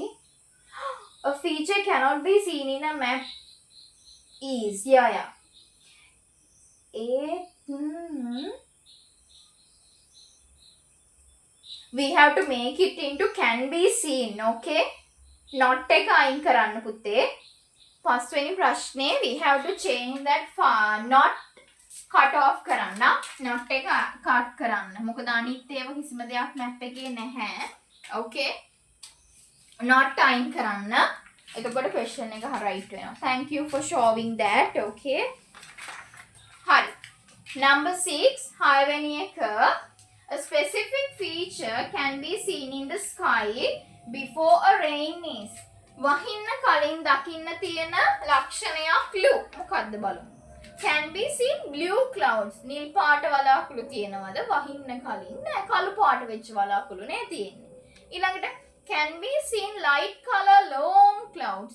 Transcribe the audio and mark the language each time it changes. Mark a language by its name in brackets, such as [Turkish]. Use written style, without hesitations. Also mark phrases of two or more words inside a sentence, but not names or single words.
[English] A feature cannot be seen in a map is. Yeah. We have to make it into can be seen, okay? not [Sinhala] එක අයින් කරන්න පුතේ. පස්වෙනි ප්‍රශ්නේ [English] we have to change that not cut off කරන්න. [Sinhala] not එක cut කරන්න. මොකද අනිත් ඒවා කිසිම දෙයක් map එකේ නැහැ. okay. not අයින් කරන්න. එතකොට question එක right වෙනවා. [English] thank you for showing that. okay. හරි. number 6 [Sinhala] හයවෙනි එක [English] a specific feature can be seen in the sky before a rain is. [Sinhala] වහින්න කලින් දකින්න තියෙන ලක්ෂණයක් blue. මොකද්ද බලමු. [English] can be seen blue clouds. [Sinhala] නිල් පාට වලාකුළු තියෙනවද වහින්න කලින්? නෑ, කළු පාට වෙච්ච වලාකුළු නේ තියෙන්නේ. ඊළඟට [English] can be seen light color long clouds.